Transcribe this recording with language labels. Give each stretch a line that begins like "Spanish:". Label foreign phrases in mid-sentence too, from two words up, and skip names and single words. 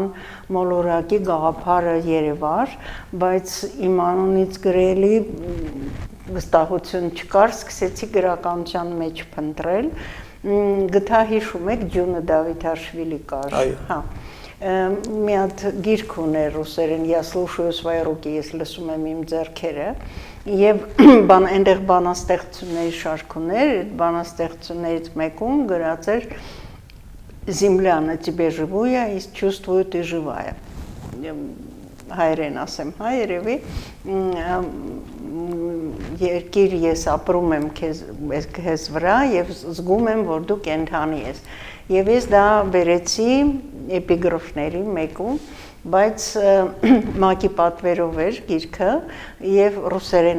Armenian: մոլորակի գաղափարը երևար, բայց իմ անունից գրելի վստահություն չկար, սկսեցի գրականության մեջ փնտրել, գտա հիշում եք Ջունը Դավիթաշվիլի կար, հա։ Մի հատ գիրք ուներ ռուսերեն,
Russian: «Я слушаю свои руки»,
Armenian: ես լսում եմ իմ ձեռքերը, եւ այնտեղ բանաստեղծությունների շարք ուներ, այդ բանաստեղծություններից մեկում գրած էր
Russian: «Земля на тебе живая, и чувствую ты живая».
Armenian: Հայերեն ասեմ, հա, երևի, երկիր ես ապրում եմ քեզ վրա եւ զգում եմ, որ դու կենթանի ես։ Եվ ես դա բերեցի էպիգրոֆների մեկում, բայց մակի պատվերով էր գիրքը եւ ռուսերեն